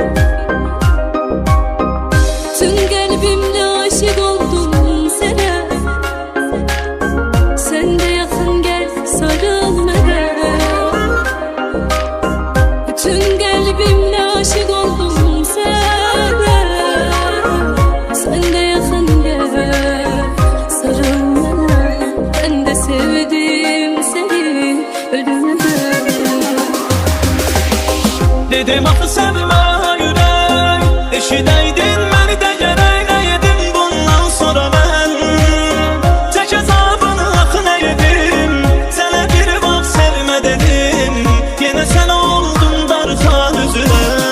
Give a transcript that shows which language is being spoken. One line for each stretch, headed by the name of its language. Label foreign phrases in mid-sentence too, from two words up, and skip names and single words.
Azerbaijani: Tüm qəlbimlə aşiq oldum sənə, sən də yaxın gəl sarıl mənə. Tüm qəlbimlə aşiq oldum sənə, sən də yaxın gəl sarıl mənə.
Turkish: Ben de sevdim seni, ölüme
Azerbaijani: Dedim axı sevmə ürək, eşidəydin məni də gərək edim bundan sonra mən. Çək əzabını axı nə edim, sənə bir vaxt sevmə dedim, yenə sən oldun darxan üzünə.